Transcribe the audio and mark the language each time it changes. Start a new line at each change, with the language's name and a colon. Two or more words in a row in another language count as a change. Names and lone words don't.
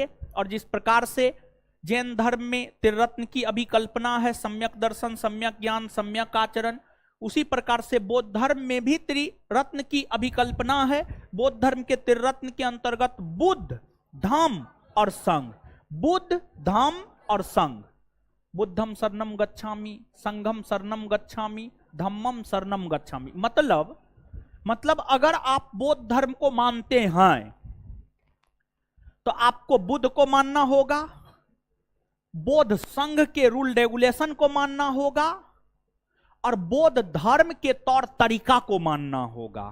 Hindi: और जिस प्रकार से जैन धर्म में त्रिरत्न की अभिकल्पना है, सम्यक दर्शन, सम्यक ज्ञान, सम्यक आचरण, उसी प्रकार से बौद्ध धर्म में भी त्रिरत्न की अभिकल्पना है। बौद्ध धर्म के त्रिरत्न के अंतर्गत बुद्ध, धाम और संघ, बुद्ध, धाम और संघ।
Pali: बुद्धम शरणम गच्छामि, संघम शरणम गच्छामि, धम्मम शरणम गच्छामि।
Hindi: मतलब अगर आप बौद्ध धर्म को मानते हैं तो आपको बुद्ध को मानना होगा, बौद्ध संघ के
English: rule regulation
Hindi: को मानना होगा, और बौद्ध धर्म के तौर तरीका को मानना होगा।